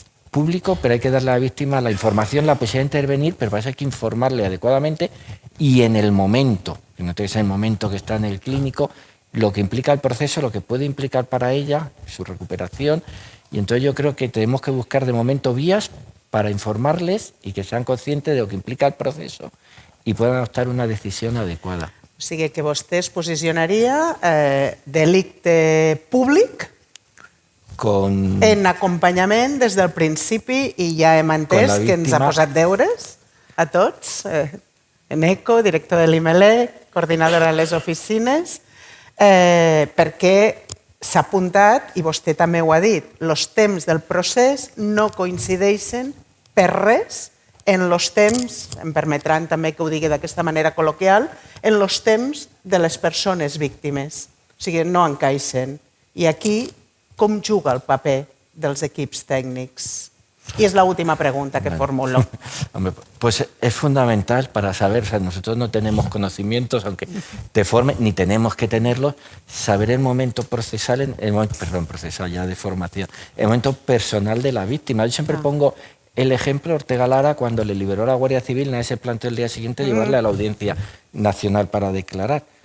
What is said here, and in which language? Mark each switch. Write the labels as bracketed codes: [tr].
[es] Público, pero hay que darle a la víctima la información, la posibilidad de intervenir, pero para eso hay que informarle adecuadamente y en el momento, que no tiene que ser el momento que está en el clínico, lo que implica el proceso, lo que puede implicar para ella, su recuperación. Y entonces yo creo que tenemos que buscar de momento vías para informarles y que sean conscientes de lo que implica el proceso y puedan adoptar una decisión adecuada. [ca] O sigui que vostè es posicionaria delicte públic en acompanyament des del principi, i ja hem entès que ens ha posat deures a tots, ENECO, director de l'IMELEC, coordinadora de les oficines, perquè s'ha apuntat, i vostè també ho ha dit, els temps del procés no coincideixen per res en els temps, em permetran també que ho digui d'aquesta manera col·loquial, en els temps de les persones víctimes. O sigui, no encaixen. I aquí com juga el paper dels equips tècnics? [es] Y es la última pregunta que formulo. Pues es fundamental para saber, o sea, nosotros no tenemos conocimientos, aunque te formen, ni tenemos que tenerlos, saber el momento procesal, procesal ya de formación, el momento personal de la víctima. Yo siempre pongo el ejemplo de Ortega Lara cuando le liberó a la Guardia Civil, nadie se planteó el día siguiente llevarle a la Audiencia Nacional para declarar.